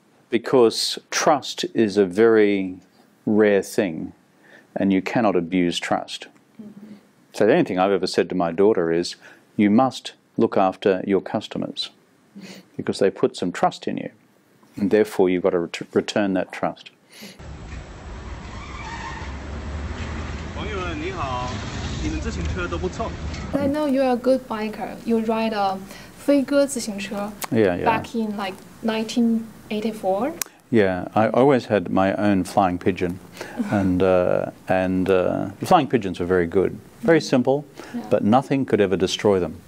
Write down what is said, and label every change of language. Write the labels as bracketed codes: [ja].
[en] Because trust is a very rare thing, and you cannot abuse trust. Mm-hmm. So the only thing I've ever said to my daughter is, you must look after your customers, because they put some trust in you, and therefore you've got to return that trust. [zh] 朋友们你好，你们自行车都不错。 [en] I know you're a good biker. You ride a [zh] 飞鸽自行车 [en] back in like 1984. Yeah, I always had my own flying pigeon, and flying pigeons were very good, very simple, but nothing could ever destroy them.